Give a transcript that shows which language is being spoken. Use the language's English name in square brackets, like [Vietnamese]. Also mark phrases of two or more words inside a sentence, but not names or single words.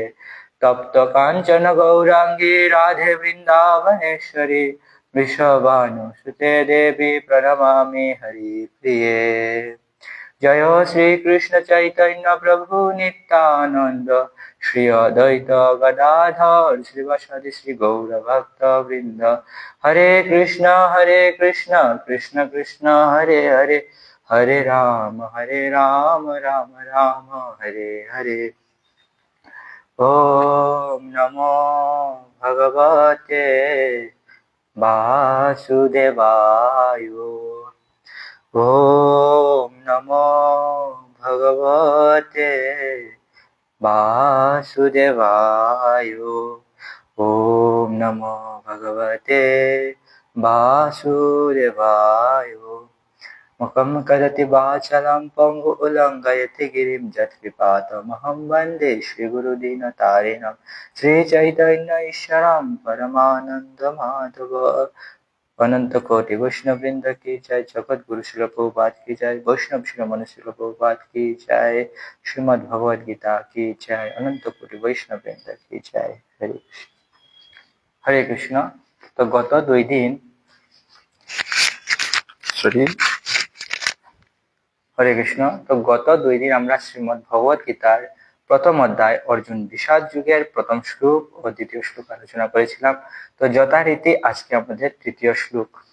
[Sanskrit] तप्त कांचन गौरांगी राधे वृंदावनेश्वरी वृषभानुसुते देवी प्रणमामि हरिप्रिये। जय श्री कृष्ण चैतन्य प्रभु नित्यानंद श्री अद्वैत गदाधर श्रीवासादि श्री गौर भक्त वृंद। हरे कृष्ण कृष्ण कृष्ण हरे हरे हरे राम राम राम हरे हरे। ओम नमो भगवते वासुदेवाय। ओम नमो भगवते वासुदेवाय। ओम नमो भगवते वासुदेवाय। मुखं करोति वाचालं पंगु उल्लङ्घयति गिरिं यत्कृपातमहं वन्दे श्रीगुरुदीनतारिणं श्रीचैतन्य ईश्वरं परमानन्दमाधव। [Hindi] अनंत कोटि वैष्णववृंद की जय। जगत गुरु श्रील प्रभुपाद की जय। वैष्णव शिरोमणि श्रील प्रभुपाद की जय। श्रीमद् भगवद गीता की जय। अनंत कोटि वैष्णववृंद की जय। [Sanskrit] हरे कृष्ण हरे कृष्ण। [Bangla] তো গত 2 দিন [Sanskrit] হরে কৃষ্ণ। [Bangla] তো গত 2 দিন আমরা শ্রীমদ্ ভগবদ গীতার প্রথম অধ্যায় অর্জুন বিষাদ যুগের প্রথম শ্লোক ও দ্বিতীয় শ্লোক আলোচনা করেছিলাম। তো যথারীতি আজকে আমাদের তৃতীয় শ্লোক।